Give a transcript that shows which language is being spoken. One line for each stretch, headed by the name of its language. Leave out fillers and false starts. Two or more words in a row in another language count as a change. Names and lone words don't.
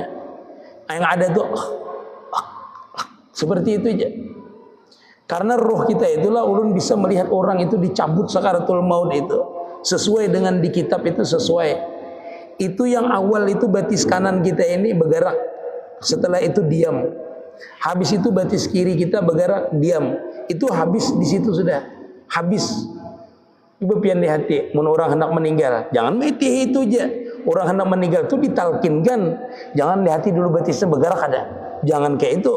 Indonesian: Yang ada tuh seperti itu aja. Karena roh kita itulah ulun bisa melihat orang itu dicabut sakaratul maut itu sesuai dengan di kitab itu sesuai.
Banjar: Itu yang awal itu batis kanan kita ini bergerak, setelah itu diam. Habis itu batis kiri kita bergerak, diam.
Indonesian: Itu habis di situ sudah. Habis.
Banjar: Ibu pian di hati, mun orang hendak meninggal, jangan mati itu aja. Orang hendak meninggal itu ditalkinkan, jangan di hati dulu batisnya bergerak ada.
Indonesian: Jangan kayak itu.